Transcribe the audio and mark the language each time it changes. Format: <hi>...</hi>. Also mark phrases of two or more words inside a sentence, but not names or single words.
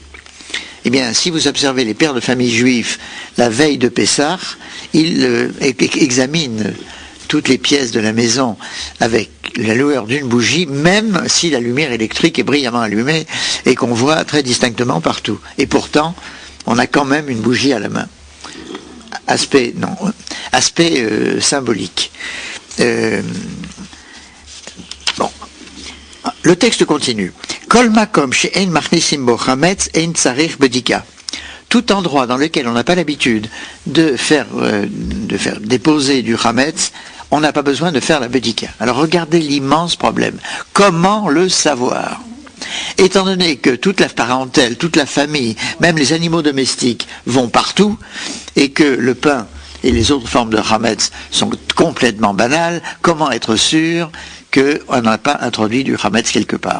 <fr>Eh bien, si vous observez les pères de famille juifs la veille de Pessah, ils examinent toutes les pièces de la maison avec la lueur d'une bougie, même si la lumière électrique est brillamment allumée et qu'on voit très distinctement partout. Et pourtant, on a quand même une bougie à la main. Aspect symbolique. Bon. Le texte continue.</fr> <he>כל מקום שאין מכניסים בו חמץ אין צריך בדיקה.</he> <fr>Tout endroit dans lequel on n'a pas l'habitude de faire déposer du chametz, on n'a pas besoin de faire la bedika. Alors regardez l'immense problème. Comment le savoir ? Étant donné que toute la parentèle, toute la famille, même les animaux domestiques vont partout, et que le pain et les autres formes de chametz sont complètement banales, comment être sûr qu'on n'a pas introduit du chametz quelque part?</fr>